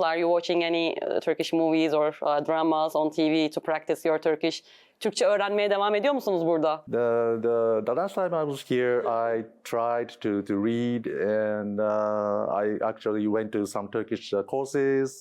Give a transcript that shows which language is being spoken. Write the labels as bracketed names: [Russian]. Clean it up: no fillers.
[English] Are you watching any Turkish movies or dramas on TV to practice your Turkish? [Turkish] Türkçe öğrenmeye devam ediyor musunuz burada? [English] The last time I was here, I tried to read, and I actually went to some Turkish courses.